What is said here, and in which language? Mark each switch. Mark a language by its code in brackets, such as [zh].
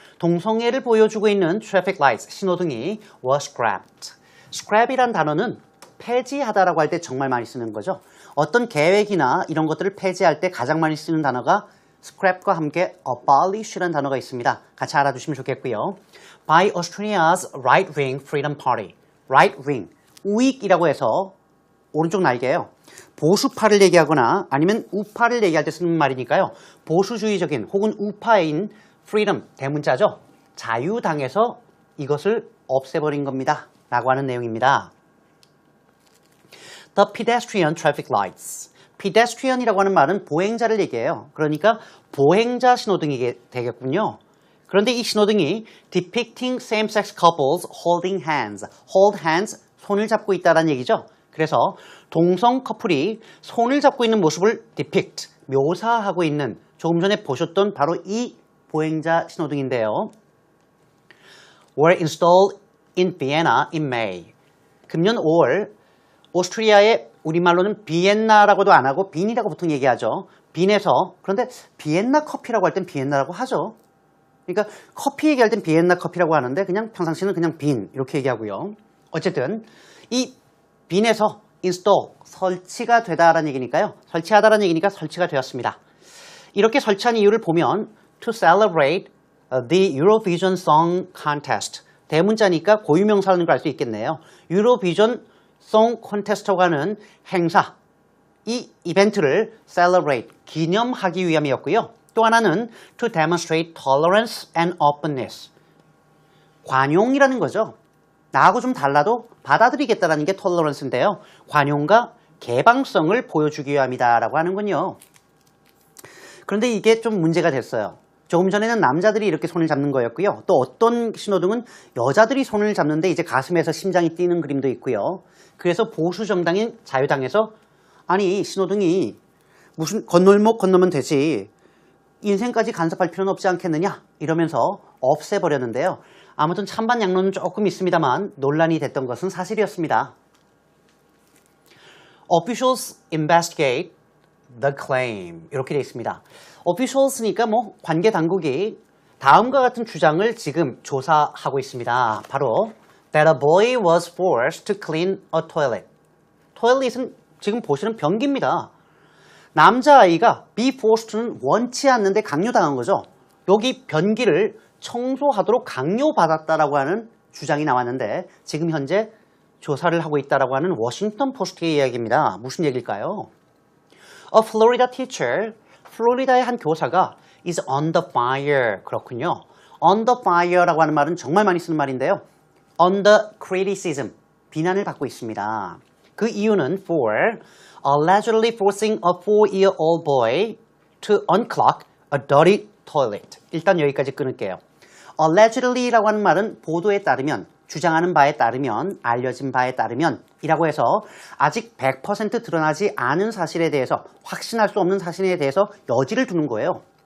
[ko] 동성애를 보여주고 있는 [en] Traffic Lights [ko] 신호등이 [en] was scrapped. [ko] scrap이란 단어는 폐지하다라고 할 때 정말 많이 쓰는 거죠. 어떤 계획이나 이런 것들을 폐지할 때 가장 많이 쓰는 단어가 scrap과 함께 abolish라는 단어가 있습니다. 같이 알아두시면 좋겠고요. [en] By Australia's right-wing Freedom Party. right-wing. [ko] 우익이라고 해서 오른쪽 날개예요. 보수파를 얘기하거나 아니면 우파를 얘기할 때 쓰는 말이니까요. 보수주의적인 혹은 우파인 freedom, 대문자죠. 자유당에서 이것을 없애버린 겁니다. 라고 하는 내용입니다. [en] The pedestrian traffic lights. [ko] pedestrian이라고 하는 말은 보행자를 얘기해요. 그러니까 보행자 신호등이 되겠군요. 그런데 이 신호등이 [en] depicting same-sex couples holding hands. hold hands, [ko] 손을 잡고 있다는 얘기죠. 그래서 동성 커플이 손을 잡고 있는 모습을 depict, 묘사하고 있는 조금 전에 보셨던 바로 이 보행자 신호등인데요. [en] were installed in Vienna in May. [ko] 금년 5월 오스트리아의 우리말로는 비엔나라고도 안 하고 빈이라고 보통 얘기하죠. 빈에서 그런데 비엔나 커피라고 할 땐 비엔나라고 하죠. 그러니까 커피 얘기할 땐 비엔나 커피라고 하는데 그냥 평상시는 그냥 빈 이렇게 얘기하고요. 어쨌든 이 빈에서 install, 설치가 되다라는 얘기니까요. 설치하다라는 얘기니까 설치가 되었습니다. 이렇게 설치한 이유를 보면 [en] to celebrate the Eurovision Song Contest. [ko] 대문자니까 고유명사라는 걸 알 수 있겠네요. 유로비전 송 콘테스트라고 하는 행사, 이 이벤트를 celebrate, 기념하기 위함이었고요. 또 하나는 [en] to demonstrate tolerance and openness. [ko] 관용이라는 거죠. 나하고 좀 달라도 받아들이겠다는 게 tolerance인데요. 관용과 개방성을 보여주기 위함이다라고 하는군요. 그런데 이게 좀 문제가 됐어요. 조금 전에는 남자들이 이렇게 손을 잡는 거였고요. 또 어떤 신호등은 여자들이 손을 잡는데 이제 가슴에서 심장이 뛰는 그림도 있고요. 그래서 보수 정당인 자유당에서 아니 신호등이 무슨 건널목 건너면 되지 인생까지 간섭할 필요는 없지 않겠느냐 이러면서 없애버렸는데요. 아무튼 찬반 양론은 조금 있습니다만 논란이 됐던 것은 사실이었습니다. [en] Officials investigate the claim [ko] 이렇게 되어 있습니다. officials니까 뭐 관계 당국이 다음과 같은 주장을 지금 조사하고 있습니다. [en] 바로 that a boy was forced to clean a toilet. [ko] toilet은 지금 보시는 변기입니다. 남자아이가 [en] be forced [ko] 는 원치 않는데 강요당한 거죠. 여기 변기를 청소하도록 강요받았다라고 하는 주장이 나왔는데 지금 현재 조사를 하고 있다라고 하는 워싱턴 포스트의 이야기입니다. 무슨 얘기일까요? [en] A Florida teacher, [ko] 플로리다의 한 교사가 [en] is on the fire. [ko] 그렇군요. [en] on the fire [ko] 라고 하는 말은 정말 많이 쓰는 말인데요. [en] under criticism, [ko] 비난을 받고 있습니다. 그 이유는 [en] for allegedly forcing a 4-year-old boy to unclog a dirty toilet. [ko] 일단 여기까지 끊을게요. allegedly라고 하는 말은 보도에 따르면, 주장하는 바에 따르면, 알려진 바에 따르면 이라고 해서 아직 100% 드러나지 않은 사실에 대해서, 확신할 수 없는 사실에 대해서 여지를 두는 거예요.